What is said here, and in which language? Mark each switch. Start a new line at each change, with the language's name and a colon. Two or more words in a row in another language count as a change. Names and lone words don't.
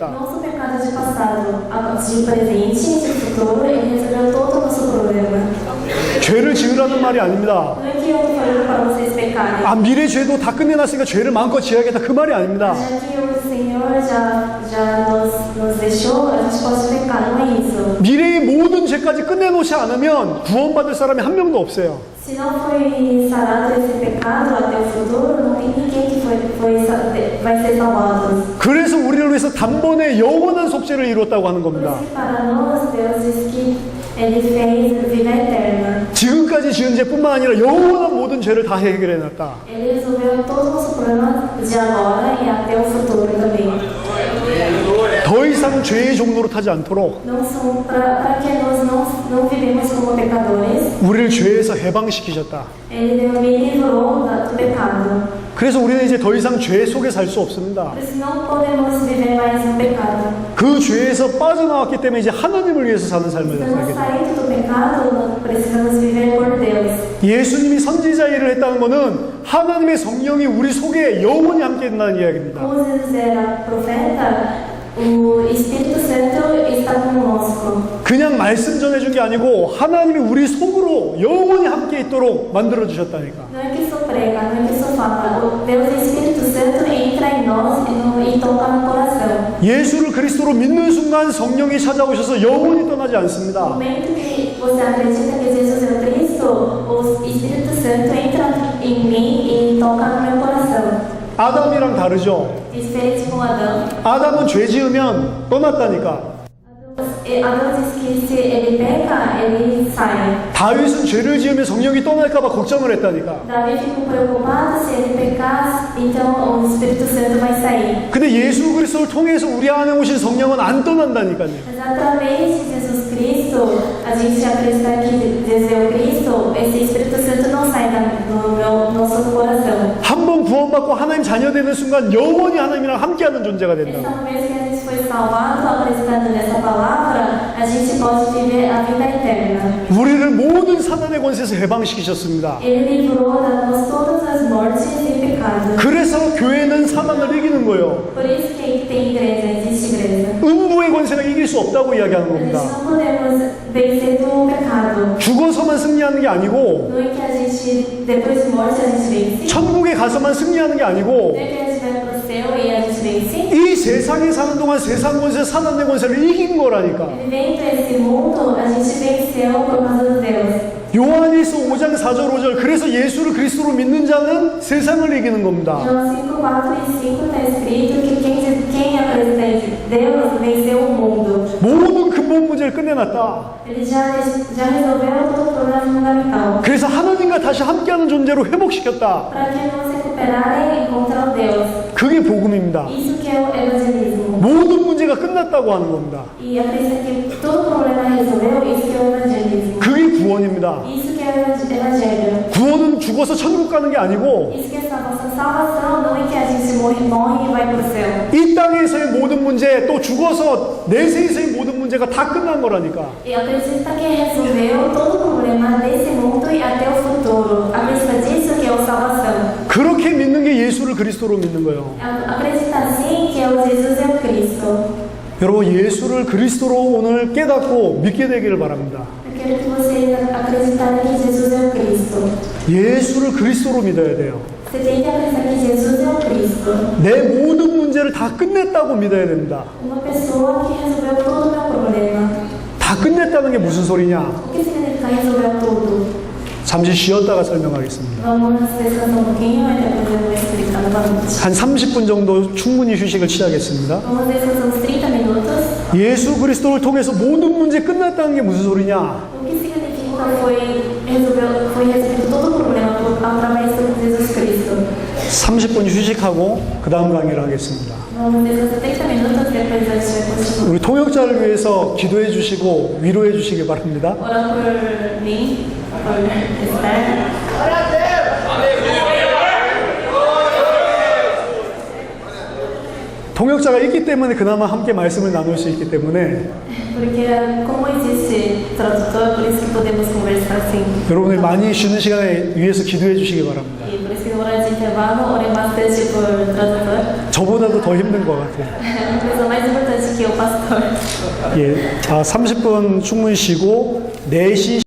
Portuguese: Nosso pecado de passado, de presente e de futuro, ele resolveu todo o nosso problema.
Korean: 죄를 지으라는 말이 아닙니다.
Portuguese: Não é que eu falei para vocês pecarem.
Korean: 아, 미래 죄도 다 끝내놨으니까 죄를 마음껏 지어야겠다. 그 말이 아닙니다.
Portuguese: Já que o Senhor já nos deixou, a gente pode pecar, não é isso.
Korean: 미래의 모든 죄까지 끝내놓지 않으면 구원받을 사람이 한 명도 없어요.
Portuguese: Se não foi sarado esse pecado até o futuro, não tem ninguém que vai ser salvado.
Korean: 그래서 우리를 위해서 단번에 영원한 속죄를 이뤘다고 하는
Portuguese: Por
Korean: 겁니다.
Portuguese: isso que para nós, Deus diz que Ele fez vida eterna.
Korean: 지금까지 지은 죄뿐만 아니라 영원한 모든 죄를 다 해결해놨다.
Portuguese: Ele resolveu todo o nosso problema de agora e até o futuro também.
Korean: 더 이상 죄의 종로로 타지 않도록
Portuguese: Não são para que nós não vivemos como pecadores.
Korean: 우리를 죄에서 해방시키셨다.
Portuguese: Ele me livrou do pecado.
Korean: 그래서 우리는 이제 더 이상 죄 속에 살 수 없습니다.
Portuguese: Por isso não podemos viver mais no pecado.
Korean: 그 죄에서 빠져나왔기 때문에 이제 하나님을 위해서 사는 삶을
Portuguese: Estamos
Korean: 살게 됩니다.
Portuguese: saindo do pecado, precisamos viver por Deus.
Korean: 예수님이 선지자 일을 했다는 것은 하나님의 성령이 우리 속에 영원히 함께 있다는 이야기입니다.
Portuguese: Como Jesus era profeta, o Espírito Santo está conosco.
Korean: 그냥 말씀 전해준 게 아니고 하나님이 우리 속으로 영원히 함께 있도록 만들어주셨다니까.
Portuguese: Não é que só prega, não é que só fala. O Deus Espírito Santo entra em nós e toca no coração.
Korean: 예수를 그리스도로 믿는 순간 성령이 찾아오셔서 영원히 떠나지
Portuguese: No
Korean: 않습니다.
Portuguese: momento que você acredita que Jesus é o Cristo, o Espírito Santo entra em mim e toca no meu coração.
Korean: 아담이랑 다르죠.
Portuguese: Diferente com Adão.
Korean: 아담은 죄 지으면 떠났다니까.
Portuguese: Adão diz que se ele peca, ele sai.
Korean: 다윗은 죄를 지으면 성령이 떠날까봐 걱정을 했다니까.
Portuguese: Davi ficou preocupado se ele pecar, então o Espírito Santo vai sair.
Korean: 근데 예수 그리스도를 통해서 우리 안에 오신 성령은 안 떠난다니까요.
Portuguese: Mas através de Jesus Cristo, a gente acredita que Deus é o Cristo, esse Espírito Santo não sai do nosso coração.
Korean: 한 번 구원받고 하나님 자녀 되는 순간 영원히 하나님이랑 함께하는 존재가 된다고.
Portuguese: Essa vez que a gente foi salvado, acreditando nessa palavra, a gente pode viver a vida eterna.
Korean: 우리를 모든 사단의 권세에서 해방시키셨습니다.
Portuguese: Ele livrou de nós todas as mortes e pecados.
Korean: 그래서 교회는 사단을 이기는 거예요.
Portuguese: Por isso que tem igreja, existe igreja.
Korean: 음부의 권세가 이길 수 없다고 이야기하는
Portuguese: A gente
Korean: 겁니다.
Portuguese: não podemos vencer do pecado.
Korean: 죽어서만 승리하는 게 아니고
Portuguese: Não é que a gente, depois de morte, a gente vence.
Korean: 천국에 가서만 승리하는 게 아니고
Portuguese: Não é que a gente vai pro céu e a gente vence.
Korean: 이 세상에 사는 동안 세상 권세, 사단의 권세를 이긴 거라니까.
Portuguese: Vivendo esse mundo, a gente venceu por causa de Deus.
Korean: 요한일서 5장 4절 5절 그래서 예수를 그리스도로 믿는 자는 세상을 이기는 겁니다.
Portuguese: João 5, 4 e 5 está escrito que quem acredita em Deus venceu o mundo.
Korean: 모든 근본 문제를 끝내놨다.
Portuguese: Ele já resolveu todo o problema fundamental.
Korean: 그래서 하나님과 다시 함께하는 존재로 회복시켰다.
Portuguese: Para que nos recuperarem e encontrar Deus.
Korean: 그게 복음입니다.
Portuguese: Isso que é o evangelismo.
Korean: 모든 문제가 끝났다고 하는 겁니다.
Portuguese: E acredita que todo problema resolveu, isso que é o evangelismo.
Korean: 그게 구원입니다.
Portuguese: Isso que é o evangelho.
Korean: 구원은 죽어서 천국 가는 게 아니고
Portuguese: Isso que é salvação, não é que a gente morre e vai para o céu.
Korean: 이 땅에서의 모든 문제 또 죽어서 내세에서의 모든 문제가 다 끝난 거라니까.
Portuguese: E acredita que resolveu todo o problema problema desse mundo e até o futuro. Acredita disso que é a salvação.
Korean: 그렇게 믿는 게 예수를 그리스도로 믿는 거예요.
Portuguese: Acredita assim que é o Jesus é o Cristo.
Korean: 여러분, 예수를 그리스도로 오늘 깨닫고 믿게 되기를 바랍니다.
Portuguese: Eu quero que vocês acreditarem que Jesus é o Cristo.
Korean: 예수를 그리스도로 믿어야 돼요.
Portuguese: Você tem que acreditar que Jesus é o Cristo.
Korean: 내 모든 문제를 다 끝냈다고 믿어야 됩니다.
Portuguese: Uma pessoa que resolveu todo o meu problema.
Korean: 다 끝냈다는 게 무슨 소리냐?
Portuguese: O que significa resolveu tudo?
Korean: 잠시 쉬었다가 설명하겠습니다.
Portuguese: Vamos descansar um pouquinho e depois eu vou explicar novamente.
Korean: 한 30분 정도 충분히 휴식을 취하겠습니다.
Portuguese: Vamos descansar uns 30 minutos.
Korean: 예수 그리스도를 통해서 모든 문제 끝났다는 게 무슨 소리냐?
Portuguese: O que significa foi resolvido todo o problema através de Jesus Cristo.
Korean: 30분 휴식하고 그 다음 강의를 하겠습니다.
Portuguese: Vamos descansar 30 minutos depois a gente vai continuar.
Korean: 우리 통역자를 위해서 기도해 주시고 위로해 주시기 바랍니다.
Portuguese: Ora por mim, por Esther.
Korean: 통역자가 있기 때문에 그나마 함께 말씀을 나눌 수 있기 때문에
Portuguese: Porque como existe tradutor, por isso que podemos conversar assim.
Korean: 여러분이 많이 쉬는 시간에 위해서 기도해 주시기 바랍니다.
Portuguese: E por isso que na hora de intervalo, orem bastante por tradutor.
Korean: 저보다도 더 힘든 것 같아요.
Portuguese: É uma coisa mais importante que o pastor.
Korean: 예, 자, 30분 충분히 쉬고 4시